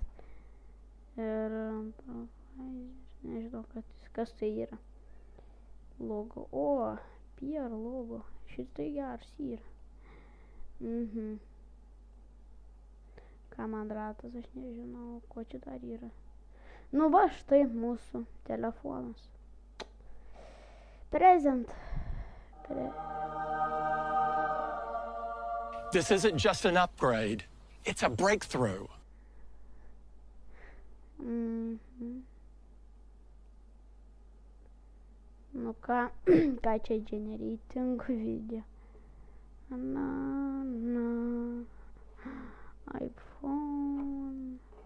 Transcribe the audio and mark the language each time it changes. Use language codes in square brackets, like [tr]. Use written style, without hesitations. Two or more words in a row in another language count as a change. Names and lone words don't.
[lt] Ir nežinau, kas tai yra. Logo. O, PR logo. Šitai geras yra. Ką man ratas, aš nežinau, ko čia dar yra. Nu va, štai mūsų telefonas. Present. [en] This isn't just an upgrade. It's a breakthrough. [lt] Nu ką čia [en] generating video. [lt] iPhone.